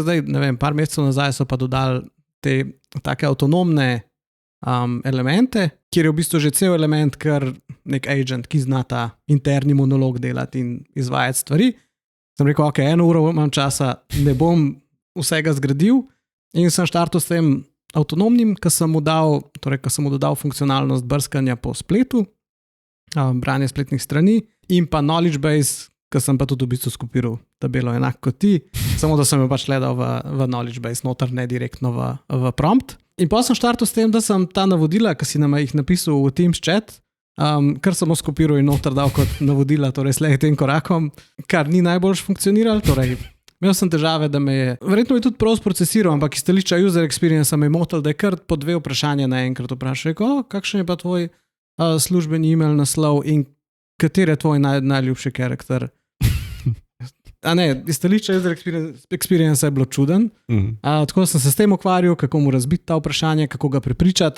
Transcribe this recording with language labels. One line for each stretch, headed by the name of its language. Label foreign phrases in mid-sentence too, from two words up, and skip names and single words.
Slovenian: Zdaj, ne vem, par mesecev nazaj so pa dodali te take avtonomne elemente, kjer je v bistvu že cel element, kar nek agent, ki zna ta interni monolog delati in izvajati stvari. Sem rekel, ok, 1 uro imam časa, ne bom vsega zgradil in sem štartil s tem avtonomnim, ko sem mu dodal funkcionalnost brskanja po spletu, branje spletnih strani in pa
English: knowledge base,
Slovenian: ko sem pa tudi v bistvu skopiral tabelo enako kot ti, samo da sem jo pač gledal v
English: knowledge base,
Slovenian: noter ne direktno v prompt. In pa sem štartil s tem, da sem ta navodila, ki si nam jih napisal v Teams chat, kar sem skopiral in noter dal kot navodila, torej slej tem korakom, kar ni najboljš funkcioniralo, torej imel sem težave, da me je, verjetno je tudi prav sprocesiral, ampak iz stališča
English: user experience
Slovenian: me je motil, da je kar po 2 vprašanja naenkrat vprašal, kakšen je pa tvoj službeni email naslov in kater je tvoj najljubši karakter. A ne, iz stališča
English: user experience
Slovenian: je bilo čuden. Tako sem se s tem ukvarjal, kako mu razbiti ta vprašanje, kako ga prepričati.